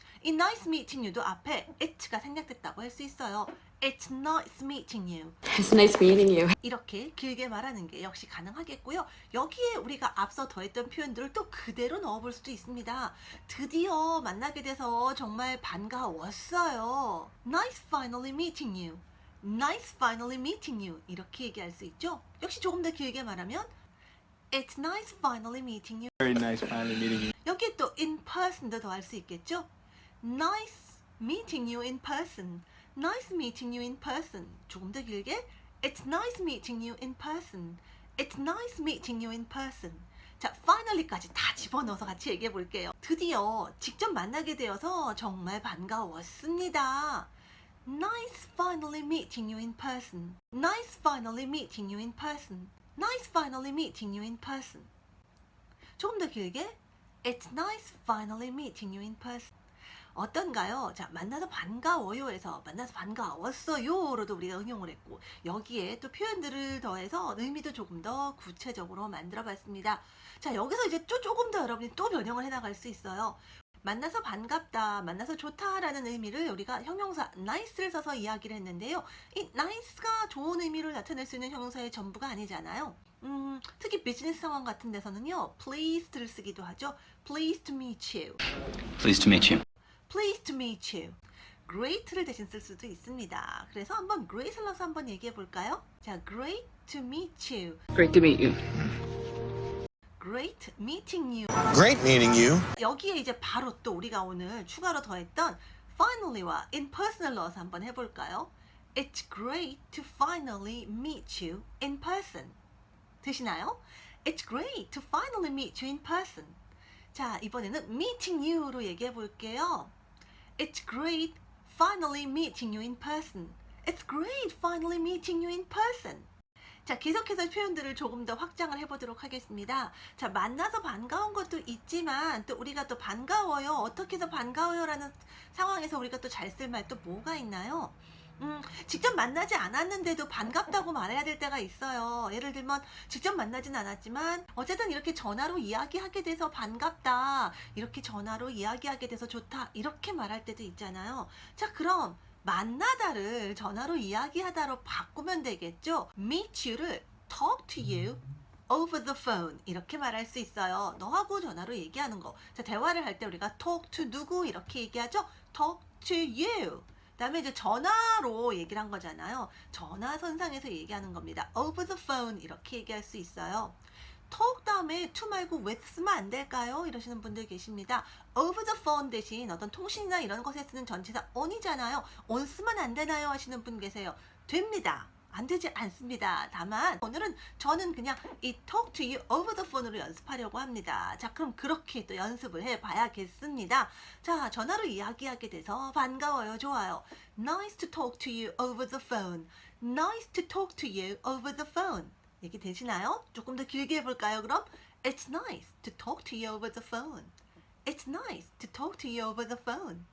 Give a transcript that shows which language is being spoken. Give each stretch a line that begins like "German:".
Korean: 이
English: nice meeting you
Korean: 도 앞에 it가 생략됐다고 할 수 있어요.
English: It's nice meeting you. It's nice meeting you.
Korean: 이렇게 길게 말하는 게 역시 가능하겠고요. 여기에 우리가 앞서 더했던 표현들을 또 그대로 넣어볼 수도 있습니다. 드디어 만나게 돼서 정말 반가웠어요.
English: Nice finally meeting you. Nice finally meeting you.
Korean: 이렇게 얘기할 수 있죠. 역시 조금 더 길게
English: 말하면 It's nice finally meeting you. Very nice finally meeting you.
Korean: 여기에 또 in person도 더할 수 있겠죠.
English: Nice meeting you in person. Nice meeting you in person.
Korean: 조금 더 길게
English: It's nice meeting you in person. It's nice meeting you in person.
Korean: 자, finally까지 다 집어넣어서 같이 얘기해 볼게요. 드디어 직접 만나게 되어서 정말 반가웠습니다.
English: Nice finally meeting you in person. Nice finally meeting you in person. Nice finally meeting you in person.
Korean: 조금 더 길게
English: It's nice finally meeting you in person.
Korean: 어떤가요? 자, 만나서 반가워요에서 만나서 반가웠어요로도 우리가 응용을 했고, 여기에 또 표현들을 더해서 의미도 조금 더 구체적으로 만들어 봤습니다. 자, 여기서 이제 조금 더 여러분이 또 변형을 해 나갈 수 있어요. 만나서 반갑다, 만나서 좋다라는 의미를 우리가 형용사 nice를 써서 이야기를 했는데요. 이 nice가 좋은 의미를 나타낼 수 있는 형용사의 전부가 아니잖아요. 특히 비즈니스 상황 같은 데서는요, pleased를 쓰기도 하죠.
English: Pleased to meet you. Pleased to meet you. Pleased to meet you.
Korean: Great를 대신 쓸 수도 있습니다. 그래서 한번 great을 넣어서 한번 얘기해 볼까요?
English: 자, great to meet you. Great to meet you. Great meeting you. Great meeting you.
Korean: 여기에 이제 바로 또 우리가 오늘 추가로 더했던 finally와 in person을 넣어서 한번 해볼까요?
English: It's great to finally meet you in person.
Korean: 되시나요?
English: It's great to finally meet you in person.
Korean: 자, 이번에는 meeting you로 얘기해 볼게요.
English: It's great finally meeting you in person. It's great finally meeting you in person.
Korean: 자, 계속해서 표현들을 조금 더 확장을 해보도록 하겠습니다. 자, 만나서 반가운 것도 있지만 또 우리가 또 반가워요. 어떻게 해서 반가워요 라는 상황에서 우리가 또 잘 쓸 말 또 뭐가 있나요? 직접 만나지 않았는데도 반갑다고 말해야 될 때가 있어요. 예를 들면 직접 만나진 않았지만 어쨌든 이렇게 전화로 이야기하게 돼서 반갑다, 이렇게 전화로 이야기하게 돼서 좋다, 이렇게 말할 때도 있잖아요. 자, 그럼 만나다를 전화로 이야기하다로 바꾸면 되겠죠.
English: meet you를 talk to you over the phone
Korean: 이렇게 말할 수 있어요. 너하고 전화로 얘기하는 거. 자, 대화를 할 때 우리가 talk to 누구 이렇게 얘기하죠.
English: talk to you.
Korean: 그다음에 이제 전화로 얘기를 한 거잖아요. 전화선상에서 얘기하는 겁니다.
English: over the phone
Korean: 이렇게 얘기할 수 있어요. talk 다음에 to 말고 with 쓰면 안 될까요? 이러시는 분들 계십니다. over the phone 대신 어떤 통신이나 이런 것에 쓰는 전치사 on이잖아요. on 쓰면 안 되나요? 하시는 분 계세요. 됩니다. 안 되지 않습니다. 다만 오늘은 저는 그냥 이
English: talk to you over the phone
Korean: 으로 연습하려고 합니다. 자, 그럼 그렇게 또 연습을 해봐야겠습니다. 자, 전화로 이야기하게 돼서 반가워요. 좋아요.
English: Nice to talk to you over the phone. Nice to talk to you over the phone.
Korean: 얘기 되시나요? 조금 더 길게 해볼까요?
English: 그럼 It's nice to talk to you over the phone. It's nice to talk to you over the phone.